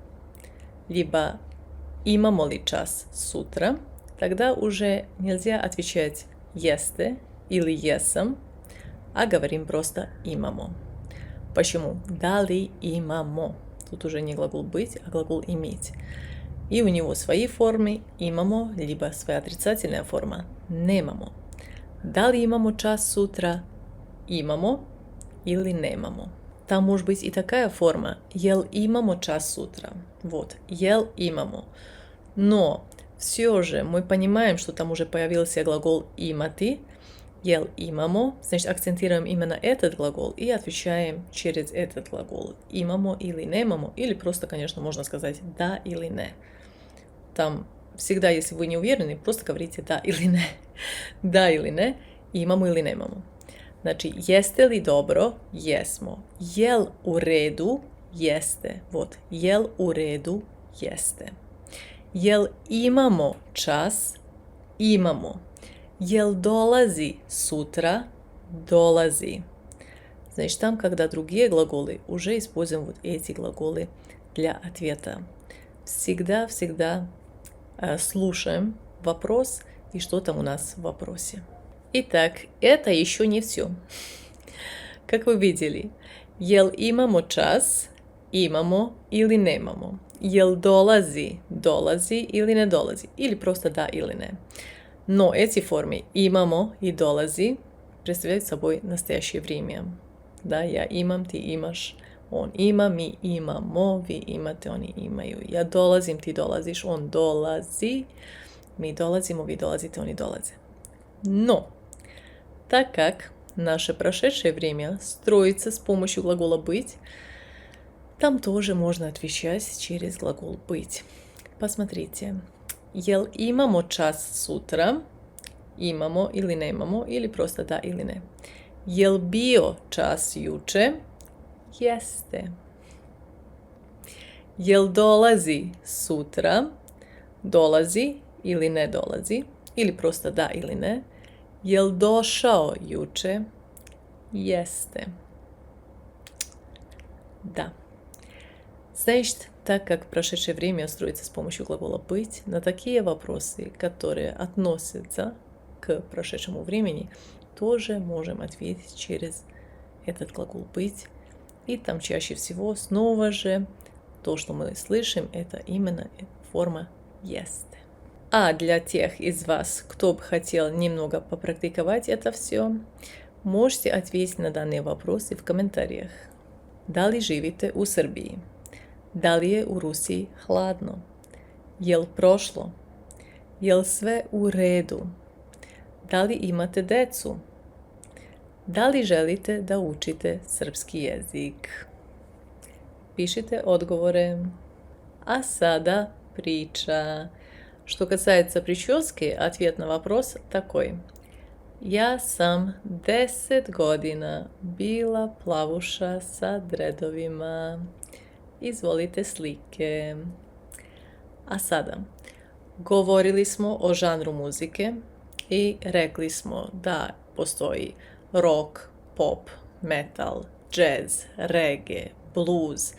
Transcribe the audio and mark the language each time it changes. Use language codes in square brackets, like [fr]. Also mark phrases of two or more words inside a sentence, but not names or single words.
[ru] либо [sr] «имамо ли час сутра?», [ru] тогда уже нельзя отвечать «jeste» или «jesam», а говорим просто «имамо». Почему? «Да ли имамо?» Тут уже не глагол «быть», а глагол «иметь». И у него свои формы «имамо», либо своя отрицательная форма «немамо». [sr] Да ли имамо час сутра? Имамо или немамо. [ru] Там может быть и такая форма [sr] «ел имамо час сутра». [ru] Вот, [sr] «ел имамо». [ru] Но все же мы понимаем, что там уже появился глагол «имати», [sr] «ел имамо», [ru] значит, акцентируем именно этот глагол и отвечаем через этот глагол «имамо» или «немамо», или просто, конечно, можно сказать «да» или «не». Там всегда, если вы не уверены, просто говорите «да» или «не». [sr] «Да» или «не», «имамо» или «немамо». Znači, jeste li dobro? Jesmo. Jel u redu? Jeste. Вот, jel u redu? Jeste. Jel imamo čas? Imamo. Jel dolazi sutra? Dolazi. [ru] Значит, там, когда другие глаголы, уже используем вот эти глаголы для ответа. Всегда слушаем вопрос и что там у нас в вопросе. Итак, это еще не все. Как вы видели, [sr] jel imamo čas, imamo или nemamo. jel dolazi, dolazi ili ne dolazi, ili [ru] просто да или не. Но эти формы имамо и долази представляют собой настоящее время. [sr] Да, я имам, ты имаш, он има, ми имамо, ви имате, они имaju. Ja dolazim, ti dolaziš, on dolazi, mi dolazimo, vi dolazite, oni dolaze. [ru] Но, так как наше прошедшее время строится с помощью глагола «быть», там тоже можно отвечать через глагол «быть». Посмотрите. [sr] Jel imamo čas sutra? Imamo ili nemamo, ili просто да ili ne. Jel bio čas juče? Jeste. Jel dolazi sutra? Dolazi ili ne dolazi, ili просто да ili ne. Jel došao juče? Jeste. [ru] Да. Значит, так как прошедшее время строится с помощью глагола «быть», на такие вопросы, которые относятся к прошедшему времени, тоже можем ответить через этот глагол «быть». И там чаще всего снова же то, что мы слышим, это именно форма «есте». А для тех из вас, кто бы хотел немного попрактиковать это все, можете ответить на данные вопросы в комментариях. [sr] Da li živite u Srbiji? Da li je u Rusiji hladno? Jel prošlo? Jel sve u redu? Da li imate decu? Da li želite da učite srpski jezik? Pišite odgovore. А sada priča. [ru] Что касается прически, ответ на вопрос такой. [sr] Ja sam 10 godina bila plavuša sa dredovima. Izvolite slike. A sada, govorili smo o žanru muzike i rekli smo da postoji rock, pop, metal, jazz, reggae, blues.